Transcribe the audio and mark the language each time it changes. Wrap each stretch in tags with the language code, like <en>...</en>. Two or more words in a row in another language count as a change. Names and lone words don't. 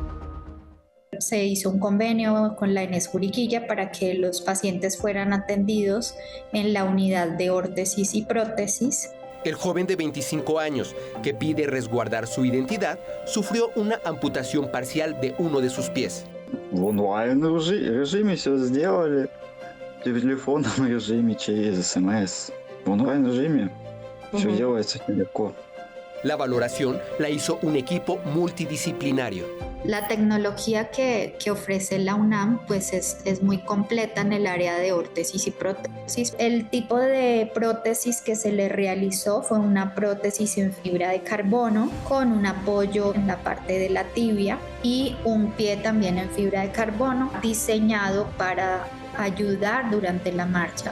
<es>Se hizo un convenio con la ENES Juriquilla para que los pacientes fueran atendidos en la unidad de órtesis y prótesis. El joven de 25 años, que pide resguardar su identidad, sufrió una amputación parcial de uno de sus pies.</es> <ru>В онлайн-режиме все сделали. В телефонном режиме, через СМС. В онлайн-режиме все делается легко.</ru> <es>La valoración la hizo un equipo multidisciplinario. La tecnología que ofrece la UNAM pues es muy completa en el área de órtesis y prótesis. El tipo de prótesis que se le realizó fue una prótesis en fibra de carbono con un apoyo en la parte de la tibia y un pie también en fibra de carbono diseñado para ayudar durante la marcha.</es>